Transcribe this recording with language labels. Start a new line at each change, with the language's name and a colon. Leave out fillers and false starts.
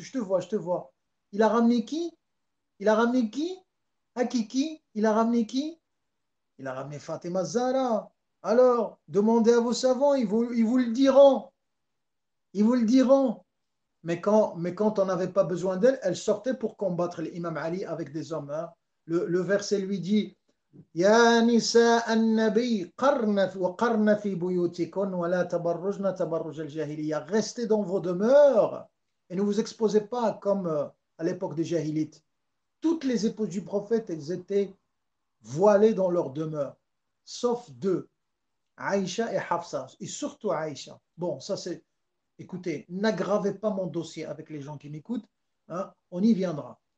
French: Je te vois, je te vois. Il a ramené qui? Il a ramené qui? Hakiki? Il a ramené qui? Il a ramené Fatima Zahra. Alors, demandez à vos savants, ils vous le diront. Ils vous le diront. Mais quand on n'avait pas besoin d'elle, elle sortait pour combattre l'imam Ali avec des hommes. Hein. Le verset lui dit
Arabic: يا نساء النبي وقرن في بيوتكن ولا تبرجن تبرج الجاهلية.
French: Restez dans vos demeures et ne vous exposez pas comme à l'époque des Jahilites. Toutes les épouses du prophète, elles étaient voilées dans leur demeure, sauf deux, Aïcha et Hafsa, et surtout Aïcha. Bon, ça c'est... Écoutez, n'aggravez pas mon dossier avec les gens qui m'écoutent, hein, on y viendra.